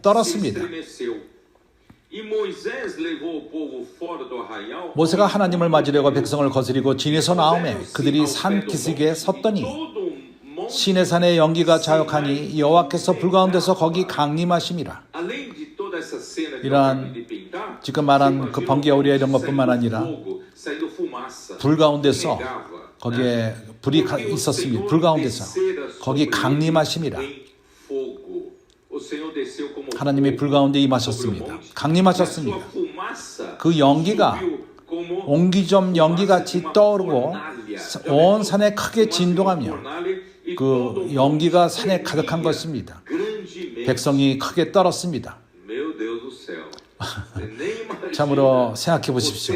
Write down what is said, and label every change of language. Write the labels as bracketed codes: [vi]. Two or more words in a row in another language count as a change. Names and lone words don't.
[ko] 떨었습니다. 모세가 하나님을 맞으려고 백성을 거스리고 진에서 나오매 그들이 산 기슭에 섰더니 시내산의 연기가 자욱하니 여호와께서 불가운데서 거기 강림하심이라. [pt] Além de toda essa cena que eu [ko] 이러한 [pt] acabei de pintar, [ko] 지금 말한 그 번개 우리가 이런 것뿐만 아니라 [pt] saindo fumaça, [ko] 불 가운데서 [pt] pegava, [ko] 거기에 불이 있었습니다. 불 가운데서 거기 강림하심이라. [pt] em fogo. O Senhor desceu como [ko] 하나님이 불 가운데 임하셨습니다. 강림하셨습니다. 그 연기가 옹기점 연기같이 떠오르고 온 산에 크게 진동하며 그 연기가 산에 가득한 것입니다. 백성이 크게 떨었습니다. 참으로 생각해 보십시오.